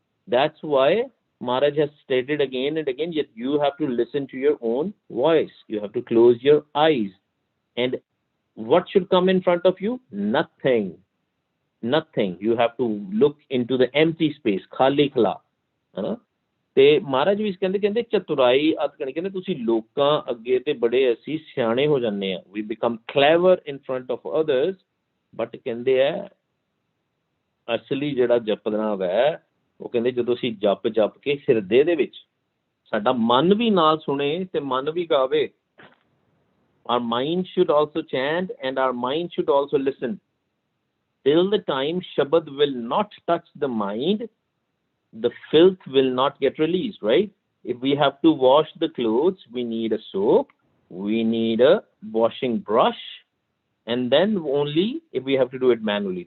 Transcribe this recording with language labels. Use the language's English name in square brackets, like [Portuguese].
[English] That's why Maharaj has stated again and again, yet you have to listen to your own voice. You have to close your eyes. And what should come in front of you? Nothing. Nothing. You have to look into the empty space. [Punjabi] Khali khala. ਤੇ ਮਹਾਰਾਜ ਵੀ ਕਹਿੰਦੇ ਚਤੁਰਾਈ ਅਤ ਕਣੀ. ਕਹਿੰਦੇ ਤੁਸੀਂ ਲੋਕਾਂ ਅੱਗੇ ਤੇ ਬੜੇ ਅਸੀਂ ਸਿਆਣੇ ਹੋ ਜਾਂਦੇ ਆ. [English] We become clever in front of others, but [Punjabi] ਕਹਿੰਦੇ ਆ ਅਸਲੀ ਜਿਹੜਾ ਜਪਣਾ ਵੈ, ਉਹ ਕਹਿੰਦੇ ਜਦੋਂ ਅਸੀਂ ਜਪ ਕੇ ਹਿਰਦੇ ਦੇ ਵਿੱਚ ਸਾਡਾ ਮਨ ਵੀ ਨਾਲ ਸੁਣੇ ਤੇ ਮਨ ਵੀ ਗਾਵੇ. [English] Our mind should also chant and our mind should also listen. Till the time Shabad will not touch the mind, the filth will not get released, right? If we have to wash the clothes, we need a soap, we need a washing brush, and then only if we have to do it manually.